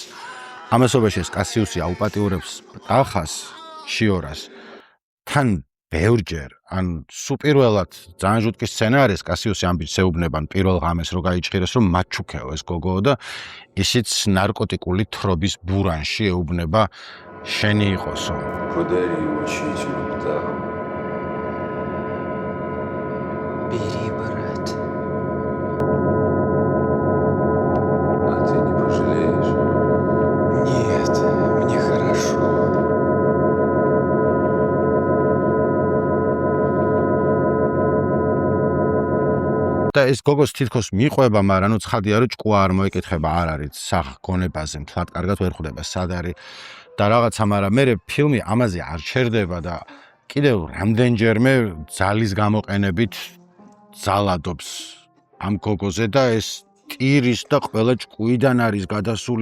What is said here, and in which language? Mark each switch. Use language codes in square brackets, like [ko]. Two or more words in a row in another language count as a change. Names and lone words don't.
[ka] ამასობაში ეს კასიუსი აუპატიურებს ტახას, შიორას. თან ბევრჯერ, ან სუპირველად ძალიან ჟუტკი სცენა არის, კასიუსი ამ ბიჭს ეუბნება პირველ ღამეს რო გაიჭხირეს, რომ მაჩუქეო ეს გოგო და ისიც ნარკოტიკული თრობის ბურანში ეუბნება შენი იყოსო. [ru] Подари учителю птаху. Бери, брат. А ты не пожалеешь? Нет, мне хорошо. [ka] და ეს გოგოს თითქოს მიყვება, მაგრამ ნუ ცხადია რომ ჭკუა არ მოეკითხება, არ არის სახ გონებაზე, მთლად კარგად ვერ ხვდება სად არის და რაღაცა, მაგრამ მე ფილმი ამაზე არ ჩერდება და კიდევ რამდენჯერმე ძალის გამოყენებით ძალადობს ამ გოგოზე და ეს ტირის და ყველა ჭკუიდან არის გადასული.